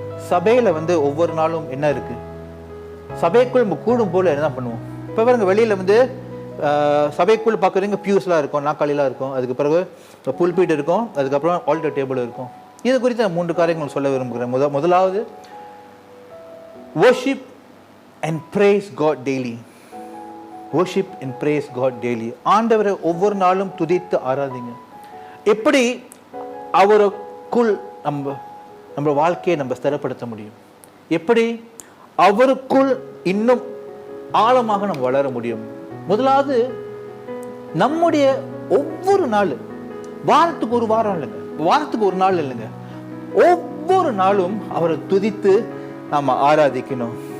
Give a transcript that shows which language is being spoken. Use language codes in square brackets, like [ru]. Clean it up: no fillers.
[ta] சபையில ஒவ்வொரு நாளும் என்ன இருக்கு, சபைக்குள் நம்ம கூடும் போல என்ன பண்ணுவோம்? இப்போ பாருங்க, வெளியில சபைக்குள் பார்க்குறீங்க பியூஸ்லாம் இருக்கும், நாற்காலிலாம் இருக்கும், அதுக்கு பிறகு புல்பீட் இருக்கும், அதுக்கப்புறம் ஆல்டர் டேபிள் இருக்கும். இது குறித்து நான் 3 காரியங்கள் சொல்ல விரும்புகிறேன். முதலாவது, [en] worship and praise God daily. worship and praise God daily. [ta] ஆண்டவரை ஒவ்வொரு நாளும் துதித்து ஆராதிங்க. எப்படி அவருக்குள் நம்ம வாழ்க்கையை நம்ம ஸ்திரப்படுத்த முடியும், எப்படி அவருக்குள் இன்னும் ஆழமாக நம்ம வளர முடியும். முதலாவது, நம்முடைய ஒவ்வொரு நாள், வாரத்துக்கு ஒரு வாரம் இல்லைங்க, வாரத்துக்கு ஒரு நாள் இல்லைங்க, ஒவ்வொரு நாளும் அவரை துதித்து நாம ஆராதிக்கணும்.